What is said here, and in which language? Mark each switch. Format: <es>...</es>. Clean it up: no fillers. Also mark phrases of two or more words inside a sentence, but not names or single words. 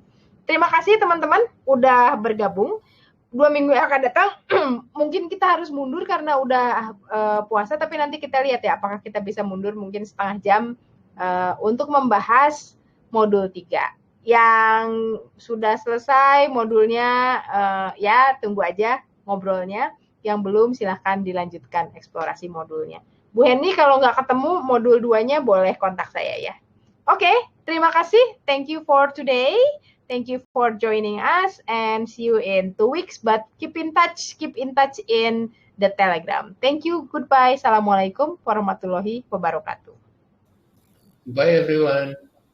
<id>Terima kasih teman-teman udah bergabung. 2 minggu yang akan datang mungkin kita harus mundur karena udah puasa, tapi nanti kita lihat ya apakah kita bisa mundur mungkin setengah jam untuk membahas modul 3. Yang sudah selesai modulnya ya tunggu aja ngobrolnya. Yang belum silahkan dilanjutkan eksplorasi modulnya. Bu Henny kalau nggak ketemu modul 2-nya boleh kontak saya ya. Oke, terima kasih.</id> <en>Thank you for today. Thank you for joining us and see you in 2 weeks. But keep in touch in the Telegram. Thank you. Goodbye.</en> <ar>السلام عليكم ورحمة الله وبركاته.</ar> <en>Bye everyone.</en>